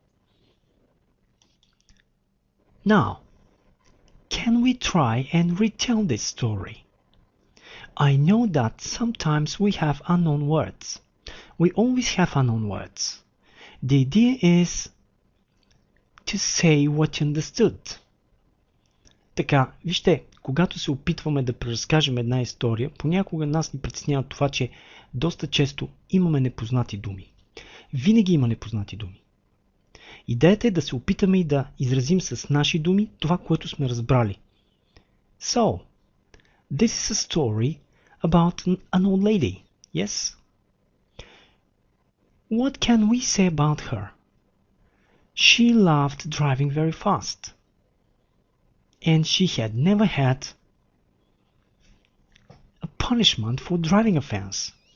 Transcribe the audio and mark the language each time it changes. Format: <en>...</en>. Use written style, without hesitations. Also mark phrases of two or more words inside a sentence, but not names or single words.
<en>Now, can we try and retell this story? I know that sometimes we have unknown words. We always have unknown words. The idea is to say what you understood.</en> <bg>Така, вижте, когато се опитваме да преразкажем една история, понякога нас ни притеснява това, че доста често имаме непознати думи. Винаги има непознати думи. Идеята е да се опитаме и да изразим с наши думи това, което сме разбрали.</bg> <en>So, this is a story about an old lady, yes? What can we say about her? She loved driving very fast. And she had never had a punishment for driving offense.</en>